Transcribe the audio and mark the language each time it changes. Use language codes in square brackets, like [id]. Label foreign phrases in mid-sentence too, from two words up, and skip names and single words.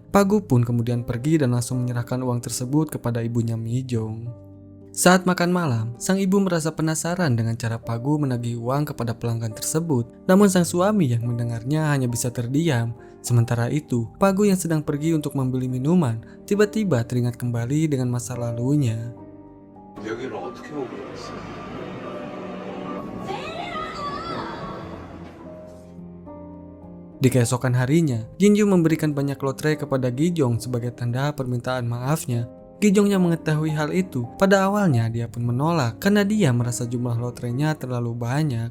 [id] Pagu pun kemudian pergi dan langsung menyerahkan uang tersebut kepada ibunya Mijong. Saat makan malam, sang ibu merasa penasaran dengan cara Pagu menagih uang kepada pelanggan tersebut. Namun sang suami yang mendengarnya hanya bisa terdiam. Sementara itu, Pagu yang sedang pergi untuk membeli minuman, tiba-tiba teringat kembali dengan masa lalunya. [ko] 여기를 어떻게 오고 있어? [id] Di keesokan harinya, Jinju memberikan banyak lotre kepada Gijong sebagai tanda permintaan maafnya. Gijong yang mengetahui hal itu, pada awalnya dia pun menolak karena dia merasa jumlah lotrenya terlalu banyak.